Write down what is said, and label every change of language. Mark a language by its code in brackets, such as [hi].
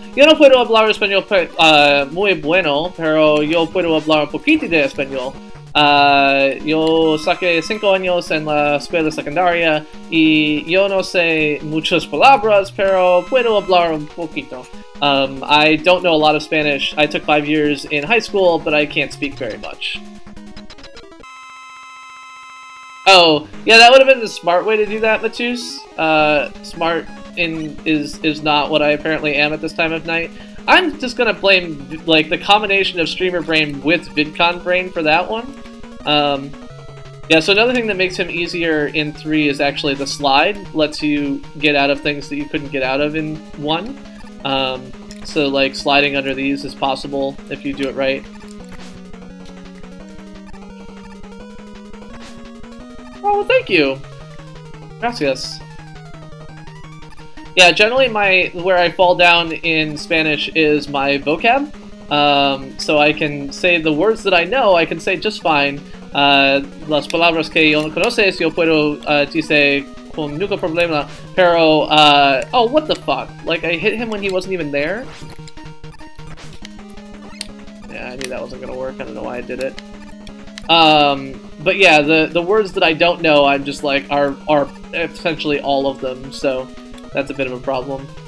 [es] Yo no puedo hablar español muy bueno, pero yo puedo hablar un poquito de español. Yo saqué 5 años en la escuela secundaria y yo no sé muchas palabras, pero puedo hablar un poquito. [en] I don't know a lot of Spanish. I took 5 years in high school, but I can't speak very much. Oh, yeah, that would have been the smart way to do that, Matus. Smart is not what I apparently am at this time of night. I'm just gonna blame, like, the combination of streamer brain with VidCon brain for that one. Yeah, so another thing that makes him easier in 3 is actually the slide. Lets you get out of things that you couldn't get out of in 1. So, like, sliding under these is possible if you do it right. Oh, well, thank you. Gracias. Yeah, generally where I fall down in Spanish is my vocab. So I can say the words that I know, I can say just fine. [es] Las palabras que yo no conoces, yo puedo decir con nunca problema. [en] Pero, oh, what the fuck? Like, I hit him when he wasn't even there? Yeah, I knew that wasn't gonna work. I don't know why I did it. But yeah, the words that I don't know, I'm just like, are essentially all of them, so that's a bit of a problem.